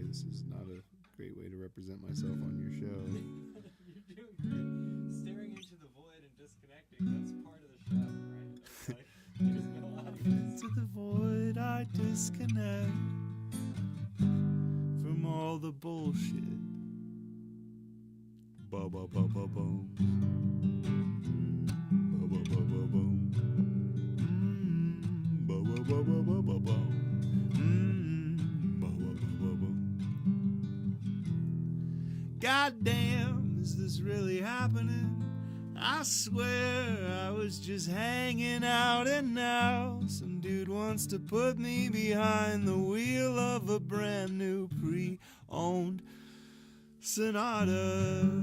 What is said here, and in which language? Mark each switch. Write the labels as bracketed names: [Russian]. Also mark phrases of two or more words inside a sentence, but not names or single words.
[English] This is not a great way to represent myself on your show. You're doing great. Staring into the void and disconnecting, that's part of the show, right? That's like, there's no audience. To the void, I disconnect from all the bullshit. Ba ba ba ba boom. Ba ba ba ba boom. Ba ba ba ba ba ba boom. Ba ba ba ba boom. Goddamn, is this really happening? I swear I was just hanging out, and now some dude wants to put me behind the wheel of a brand new pre-owned Sonata.